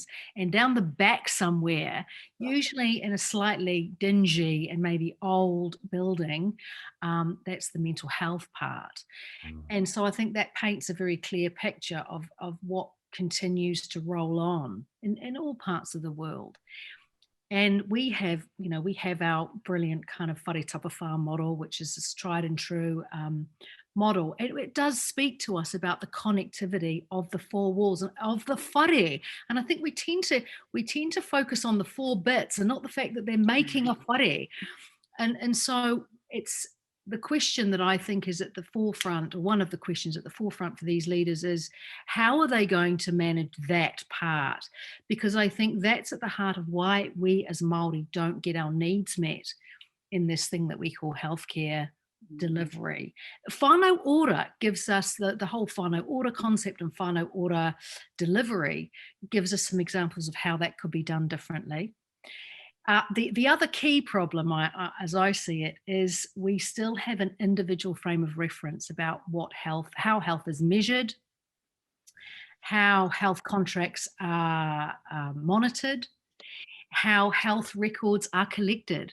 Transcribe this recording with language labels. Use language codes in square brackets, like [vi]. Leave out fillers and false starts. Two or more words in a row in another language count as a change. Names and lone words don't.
[en] And down the back somewhere, usually in a slightly dingy and maybe old building, that's the mental health part. And so I think that paints a very clear picture of what continues to roll on in all parts of the world. And we have our brilliant kind of [mi] whare tapawhā [en] model, which is this tried and true model. It does speak to us about the connectivity of the four walls and of the whare. And I think we tend to focus on the four bits and not the fact that they're making a whare. And so it's the question that I think is at the forefront, or one of the questions at the forefront for these leaders, is how are they going to manage that part? Because I think that's at the heart of why we as Māori don't get our needs met in this thing that we call healthcare delivery. [mi] Whānau ora [en] gives us the whole [mi] whānau ora [en] concept, and [mi] whānau ora [en] delivery gives us some examples of how that could be done differently. The other key problem, as I see it, is we still have an individual frame of reference about how health is measured, how health contracts are monitored, how health records are collected.